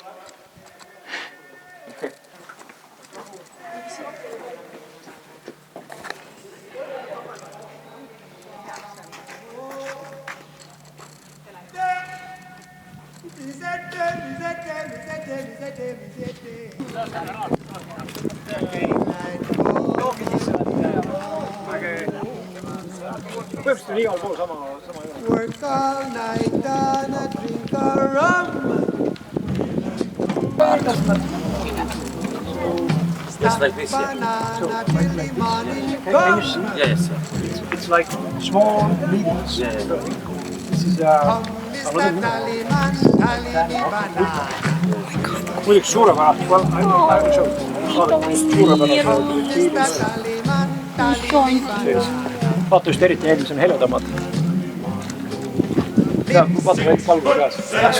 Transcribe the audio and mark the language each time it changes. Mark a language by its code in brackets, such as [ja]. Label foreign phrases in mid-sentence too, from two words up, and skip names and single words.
[et] Põhimõtteliselt on igal pool sama [en] Work all night and I drink a rum. Just like this, yeah. Can you see? Yes, it's like small needles. Yeah. This is [et] muidugi suurepärane, ainult vaata just eriti need, mis on heledamad. Vaata kõik valgu peas.